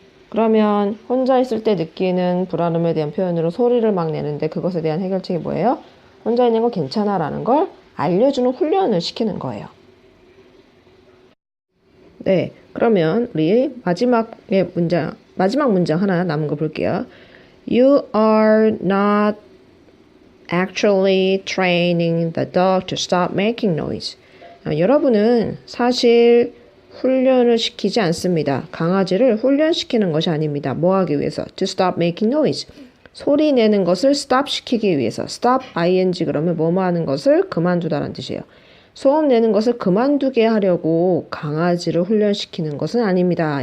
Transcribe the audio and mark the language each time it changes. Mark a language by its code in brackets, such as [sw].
[ko] 그러면 혼자 있을 때 느끼는 불안함에 대한 표현으로 소리를 막 내는데 그것에 대한 해결책이 뭐예요? 혼자 있는 거 괜찮아 라는 걸 알려주는 훈련을 시키는 거예요. 네, 그러면 우리 마지막 문장 하나 남은 거 볼게요. [en] You are not actually training the dog to stop making noise. [ko] 여러분은 사실 훈련을 시키지 않습니다. 강아지를 훈련시키는 것이 아닙니다. 뭐 하기 위해서? [en] To stop making noise. [ko] 소리 내는 것을 stop 시키기 위해서. stop ing 그러면 뭐뭐 하는 것을 그만두다라는 뜻이에요. 소음 내는 것을 그만두게 하려고 강아지를 훈련시키는 것은 아닙니다.